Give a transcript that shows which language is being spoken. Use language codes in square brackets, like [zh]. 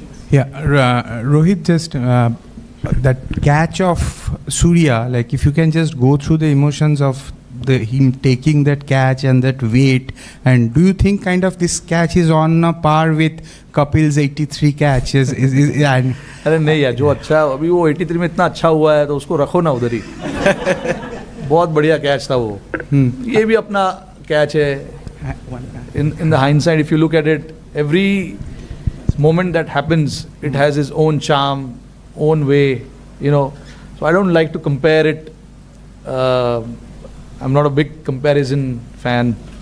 [en] Rohit, just that catch of Surya, like if you can just go through the emotions of him taking that catch and that weight, and do you think kind of this catch is on a par with Kapil's 83 catches? [hi] अरे नहीं यार, जो अच्छा अभी वो 83 में इतना अच्छा हुआ है तो उसको रखो ना उधर ही। बहुत बढ़िया कैच था वो। ये भी अपना कैच है। [en] in the hindsight, if you look at it, every moment that happens, it has its own charm, own way, you know. So I don't like to compare it. I'm not a big comparison fan.